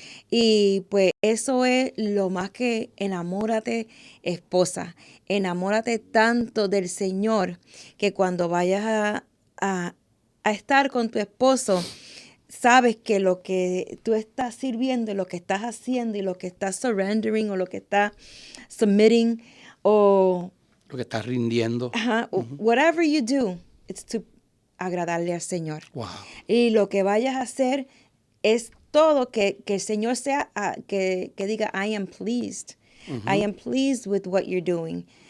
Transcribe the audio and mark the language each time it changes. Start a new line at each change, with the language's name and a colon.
Spanish: Y pues eso es lo más que enamórate, esposa, enamórate tanto del Señor que cuando vayas a estar con tu esposo, sabes que lo que tú estás sirviendo, lo que estás haciendo y lo que estás
English: surrendering
Spanish: o lo que estás
English: submitting
Spanish: o lo que estás rindiendo.
English: Whatever you do, it's to
Spanish: agradarle al Señor.
English: Wow.
Spanish: Y lo que vayas a hacer es todo que el Señor sea, que diga,
English: I am pleased. I am pleased with what you're doing.